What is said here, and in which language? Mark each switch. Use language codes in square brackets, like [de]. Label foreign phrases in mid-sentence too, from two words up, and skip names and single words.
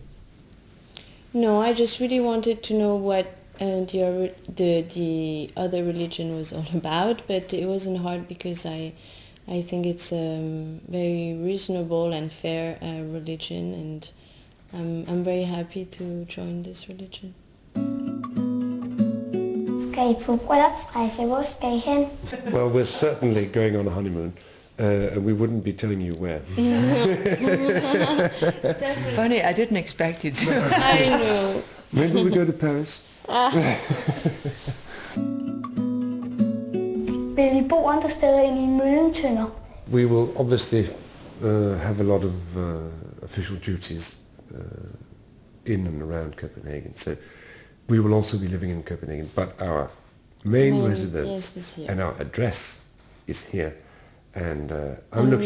[en] No, I just really wanted to know what the other religion was all about, but it wasn't hard because I think it's a very reasonable and fair religion, and I'm very happy to join this religion. [da] Skal I på bryllupsrejse? Hvor skal I hen? [en] Well, we're certainly going on a honeymoon, and we wouldn't be telling you where. Funny, I didn't expect it. I know. Maybe we go to Paris. [da] Vil I bo andre steder end i Møllentønder? [en] We will obviously have a lot of official duties in and around Copenhagen. So we will also be living in Copenhagen, but our main residence is here. and our address is here. And I'm looking